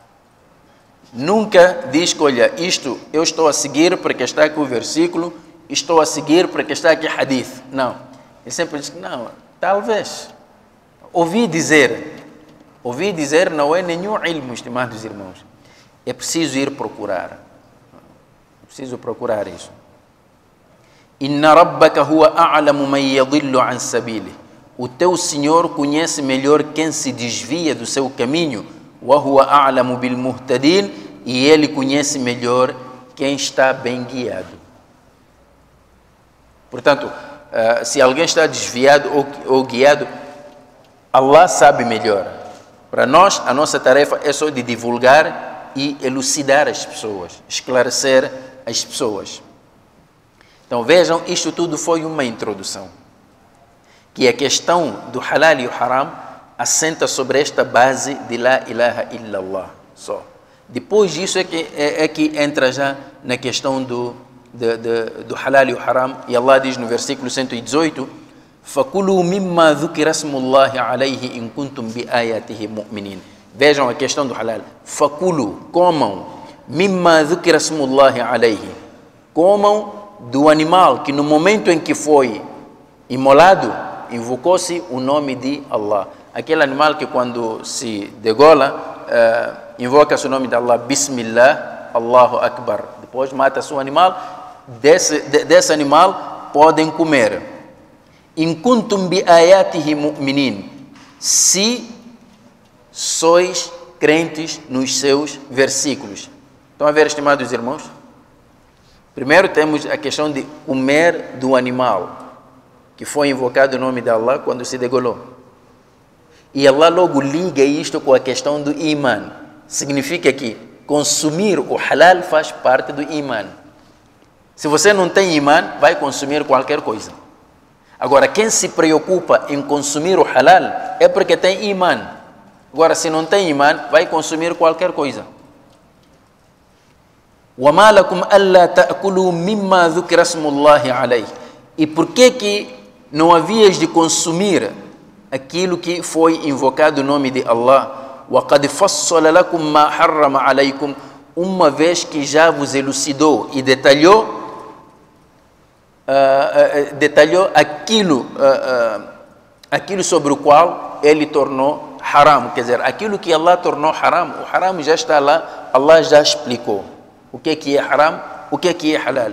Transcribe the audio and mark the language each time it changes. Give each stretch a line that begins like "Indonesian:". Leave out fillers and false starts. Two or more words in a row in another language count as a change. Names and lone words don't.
Portuguese: Nunca diz que, olha, isto eu estou a seguir porque está aqui o versículo, estou a seguir porque está aqui hadith. Não. Ele sempre diz que não, talvez. Ouvi dizer não é nenhum ilmo, estimados irmãos. É preciso ir procurar. É preciso procurar isso.
Arabic: إن ربك هو أعلم من يضل عن سبيله.
Portuguese: O teu Senhor conhece melhor quem se desvia do seu caminho.
Arabic: وهو أعلم بالمهتدين.
Portuguese: E ele conhece melhor quem está bem guiado. Portanto, se alguém está desviado ou guiado, Allah sabe melhor. Para nós, a nossa tarefa é só de divulgar e elucidar as pessoas, esclarecer as pessoas. Então vejam, isto tudo foi uma introdução. Que a questão do halal e o haram assenta sobre esta base de
Arabic: لا إله إلا الله
Portuguese: só. Depois disso é que entra já na questão do halal e o haram. E Allah diz no versículo 118,
Arabic: فَكُلُوا مِمَّا ذُكِرَ اسْمُ اللَّهِ عَلَيْهِ إِن كُنتُم بِآيَاتِهِ مُؤْمِنِينَ.
Portuguese: Vejam a questão do halal.
Arabic: فَكُلُوا, comam, مِمَّا ذُكِرَ اسْمُ اللَّهِ عَلَيْهِ.
Portuguese: Comam do animal que no momento em que foi imolado, invocou-se o nome de Allah. Aquele animal que quando se degola, invoca-se o nome de Allah,
Arabic: بسم الله، الله أكبر.
Portuguese: Depois mata-se o animal, desse animal podem comer.
Arabic: إن كنتم بآياته مؤمنين.
Portuguese: Se sois crentes nos seus versículos. Estão a ver, estimados irmãos? Primeiro temos a questão de comer do animal que foi invocado o nome de Allah quando se degolou. E Allah logo liga isto com a questão do iman. Significa que consumir o halal faz parte do iman. Se você não tem iman, vai consumir qualquer coisa. Agora, quem se preocupa em consumir o halal é porque tem iman. Agora, se não tem iman, vai consumir qualquer coisa.
Arabic: وَمَا لَكُمْ أَلَّا تَأْكُلُوا مِمَّا ذُكِرَ اسْمُ اللَّهِ عَلَيْهِ.
Portuguese: E por que não havias de consumir aquilo que foi invocado o nome de Allah.
Arabic: وَقَدْ فَصَّلَ لَكُمْ مَا حَرَّمَ عَلَيْكُمْ,
Portuguese: uma vez que já vos elucidou e detalhou aquilo sobre o qual ele tornou haram, quer dizer, aquilo que Allah tornou haram, o haram já está lá, Allah já explicou o que é haram, o que é halal.